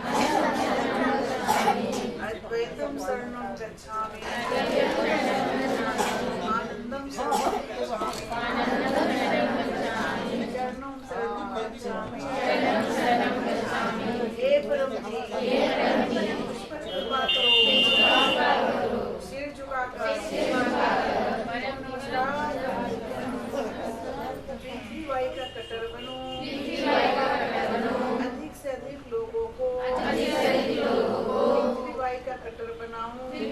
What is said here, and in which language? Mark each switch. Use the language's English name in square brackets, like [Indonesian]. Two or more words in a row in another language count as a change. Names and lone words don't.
[Sanskrit] अद्वैतं शरणं गच्छामि, आनंदं शरणं गच्छामि, चरणं शरणं गच्छामि। [Hindi] मुझ पर कृपा करो, सिर झुकाकर पृथ्वी वाई का कटर बनो, अधिक से अधिक लोगों को पृथ्वी वाई का कटर बनाऊं,